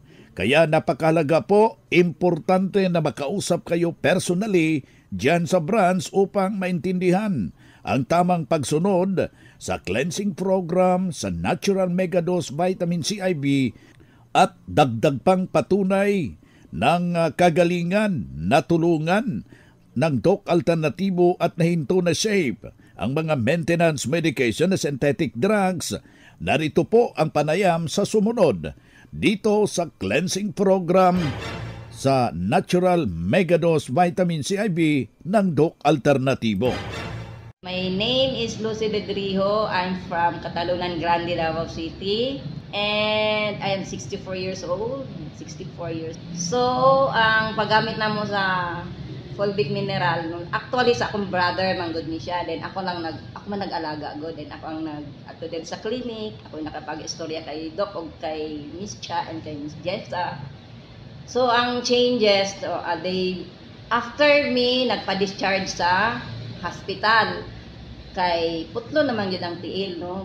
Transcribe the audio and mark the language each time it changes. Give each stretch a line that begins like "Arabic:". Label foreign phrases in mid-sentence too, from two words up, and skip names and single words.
Filipino: Kaya napakalaga po, importante na makausap kayo personally dyan sa branch upang maintindihan ang tamang pagsunod sa
English: cleansing program
Filipino: sa Natural Megadose Vitamin CIB at dagdag pang patunay ng kagalingan na tulungan ng Doc Alternativo at nahinto na shape ang mga
English: maintenance medication
Filipino: na
English: synthetic drugs.
Filipino: Narito po ang panayam sa sumunod dito sa
English: cleansing program
Filipino: sa Natural Megadose Vitamin CIB ng Doc Alternativo.
English: My name is Lucy Bedrijo. I'm from Catalunan Grande, Davao City. And I am 64 years old. 64 years.
Cebuano: So, ang paggamit namo sa
English: fulvic mineral,
Cebuano: actually sa akong brother manggod ni siya, then ako man nag-alaga god, then ako ang ato din sa clinic, ako nakapag-istorya kay Doc og kay Miss Cha and kay Miss Jessa. So ang changes, after me nagpa-discharge sa hospital kay putlo naman yun ang tiil, no?